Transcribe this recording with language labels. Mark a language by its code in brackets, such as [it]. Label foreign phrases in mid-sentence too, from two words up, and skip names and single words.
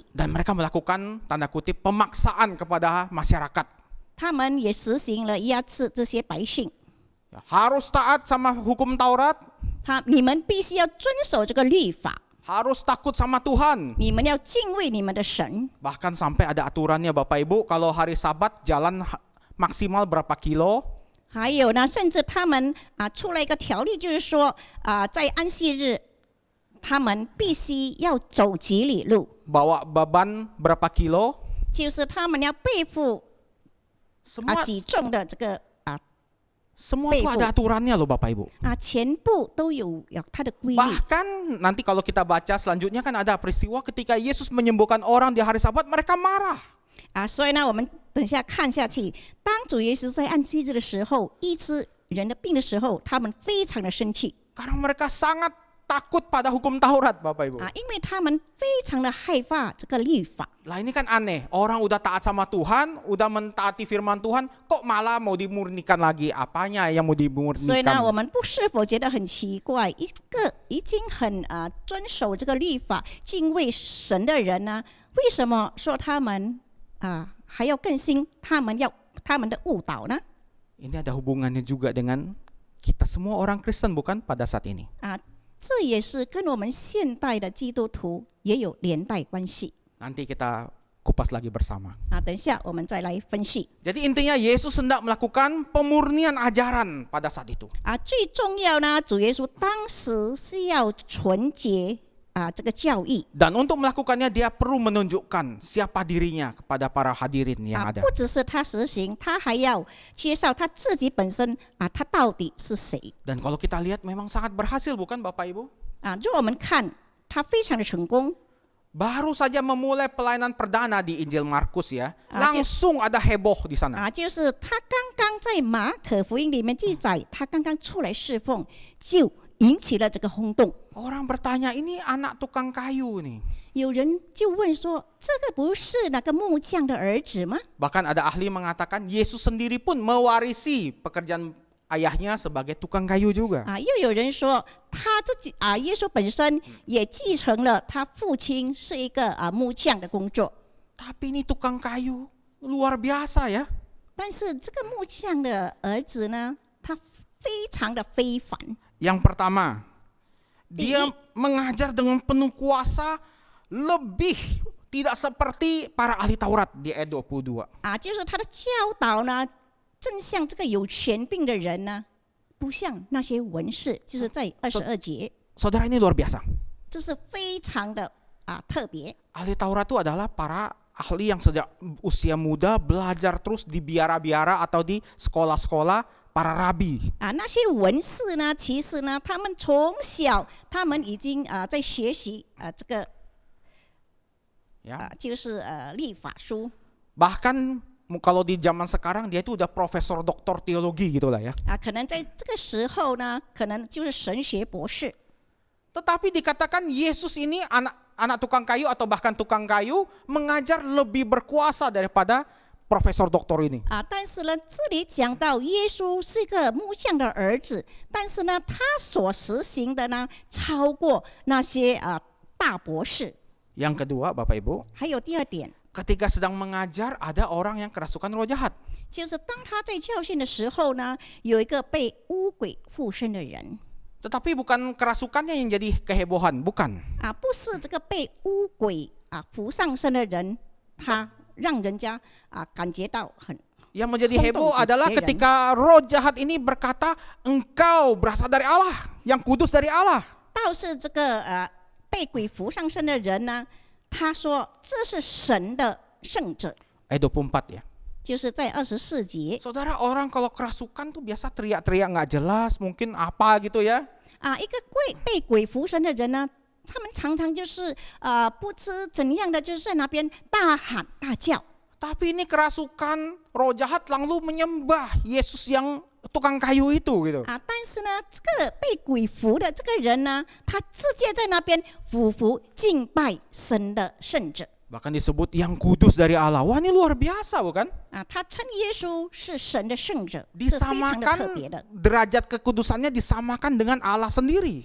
[id] Dan mereka melakukan tanda kutip pemaksaan kepada masyarakat. [zh] 他们也实行了压制这些百姓。 [id] Harus taat sama hukum Taurat. [zh] 你们必须要遵守这个律法。 [id] Harus takut sama Tuhan. [zh] 你们要敬畏你们的神。 [id] Bahkan sampai ada aturannya Bapak Ibu, kalau hari Sabat jalan maksimal berapa kilo. [zh] 还有呢，甚至他们出了一个条例，就是说在安息日，他们必须要走几里路。 [id] Bawa beban berapa kilo. [zh] 就是他们要背负几重的这个 [id] Semua itu ada aturannya loh Bapak Ibu. [zh] 全部都有它的规律。 [id] Bahkan nanti kalau kita baca selanjutnya kan ada peristiwa ketika Yesus menyembuhkan orang di hari Sabat, mereka marah. [zh] 所以呢，我们等下看下去，当主耶稣在安息日的时候医治人的病的时候，他们非常的生气。 [id] Karena mereka sangat takut pada hukum Taurat Bapak Ibu. [zh] 因为他们非常的害怕这个律法。 [id] Lah ini kan aneh, orang udah taat sama Tuhan, udah mentaati firman Tuhan, kok malah mau dimurnikan lagi? Apanya yang mau [zh] 所以呢，我 [id] dimurnikan? [zh] 们是否觉得很奇怪？一个已经很遵守这个律法、敬畏神的人呢，为什么说他们还要更新？他们的误导呢？ [id] Ini ada hubungannya juga dengan kita semua orang Kristen bukan pada saat ini. [zh] 这也是跟我们现代的基督徒也有连带关系。 [id] Nanti kita kupas lagi bersama. [zh] 等一下我们再来分析。 [id] Jadi intinya Yesus hendak melakukan pemurnian ajaran pada saat itu. [zh] 最重要呢，主耶稣当时是要纯洁这个教义。 [id] Dan untuk melakukannya dia perlu menunjukkan siapa dirinya kepada para hadirin yang ada. [zh] 不只是他实行，他还要介绍他自己本身他到底是谁。 [id] Dan kalau kita lihat memang sangat berhasil bukan Bapak Ibu? [zh] 如果我们看他非常的成功。 [id] Baru saja memulai pelayanan perdana di Injil Markus ya, langsung ada heboh di sana. [zh] 就是他刚刚在马可福音里面记载，他刚刚出来侍奉，就引起了这个轰动。 [id] Orang bertanya, ini anak tukang kayu nih. [zh] 有人就问说，这个不是那个木匠的儿子吗？ [id] Bahkan ada ahli mengatakan Yesus sendiri pun mewarisi pekerjaan ayahnya sebagai tukang kayu juga. [zh] 又有人说他自己耶稣本身也继承了他父亲是一个木匠的工作。 [id] Tapi ini tukang kayu luar biasa ya. [zh] 但是这个木匠的儿子呢，他非常的非凡。 [id] Yang pertama, dia mengajar dengan penuh kuasa, lebih tidak seperti para ahli Taurat di ayat 22. [zh] 就是他的教导呢，正像这个有权柄的人呢，不像那些文士，就是在22节， [id] Saudara, ini luar biasa. [zh] 这是非常的特别。 [id] Ahli Taurat itu adalah para ahli yang sejak usia muda belajar terus di biara-biara atau di sekolah-sekolah para rabi. [zh] 那些文士呢，其实呢，他们从小他们已经在学习这个就是律法书。 [id] Bahkan kalau di zaman sekarang dia itu udah profesor doktor teologi gitulah ya. [zh] 可能在这个时候呢，可能就是神学博士。 [id] Tetapi dikatakan Yesus ini anak tukang kayu atau bahkan tukang kayu mengajar lebih berkuasa daripada profesor doktor ini. [zh] 但是呢，这里讲到耶稣是个木匠的儿子，但是呢，他所实行的呢，超过那些大博士。 [id] Yang kedua, Bapak Ibu, [zh] 还有第二点， [id] ketika sedang mengajar ada orang yang kerasukan roh jahat. [zh] 就是当他在教训的时候呢，有一个被污鬼附身的人。 [id] Tetapi bukan kerasukannya yang jadi kehebohan, bukan. [zh] 不是这个被污鬼附上身的人，他让人家感觉到很。 [id] Yang menjadi heboh adalah ketika roh jahat ini berkata, engkau berasal dari Allah, yang kudus dari Allah. [zh] 倒是这个被鬼附上身的人呢，他说这是神的圣者， [id] Ayat 24 ya. [zh] 就是在24节。 [id] Saudara, orang kalau kerasukan tuh biasa teriak-teriak nggak jelas, mungkin apa gitu ya. [zh] 一个被鬼附身的人呢，他们常常就是不知怎样的，就是在那边大喊大叫。 [id] Tapi ini kerasukan roh jahat lalu menyembah Yesus yang tukang kayu itu gitu. [zh] 但是呢，这个被鬼附的这个人呢，他直接在那边俯伏敬拜神的圣者。 [id] Bahkan disebut yang kudus dari Allah. Wah, ini luar biasa bukan? [zh] 他称耶稣是神的圣者，是非常的特别的。 [id] Derajat kekudusannya disamakan dengan Allah sendiri.